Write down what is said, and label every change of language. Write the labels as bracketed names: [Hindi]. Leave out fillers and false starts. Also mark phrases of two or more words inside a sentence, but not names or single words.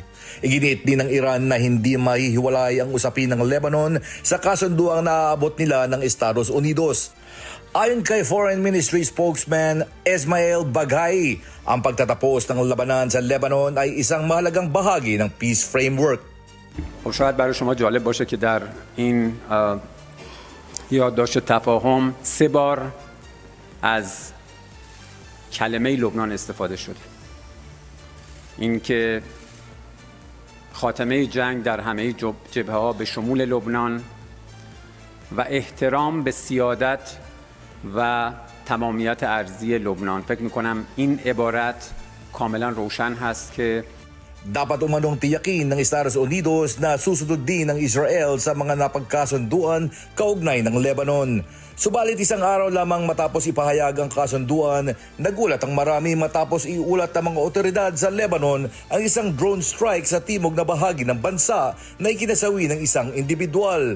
[Filipino] Iginiit din ng Iran na hindi mahihiwalay ang usapin ng Lebanon sa kasunduang naaabot nila ng Estados Unidos. Ayon kay [English] Foreign Ministry spokesman [Filipino] Esmail Baghai, ang pagtatapos ng labanan sa Lebanon ay isang mahalagang bahagi ng [English] peace framework. [Persian] شاید برای شما جالب باشه که در این یادداشت تفاهم 3 بار از کلمه لبنان استفاده شده. اینکه خاتمه جنگ در همه جبهه‌ها به شمول لبنان و احترام به سیادت و تمامیت ارضی لبنان. فکر می‌کنم این عبارت کاملا روشن هست که [Filipino] Dapat umanong tiyakin ng Estados Unidos na susunod din ng Israel sa mga napagkasunduan kaugnay ng Lebanon. Subalit isang araw lamang matapos ipahayag ang kasunduan, nagulat ang marami matapos iulat ng mga otoridad sa Lebanon ang isang [English] drone strike [Filipino] sa timog na bahagi ng bansa na ikinasawi ng isang individual.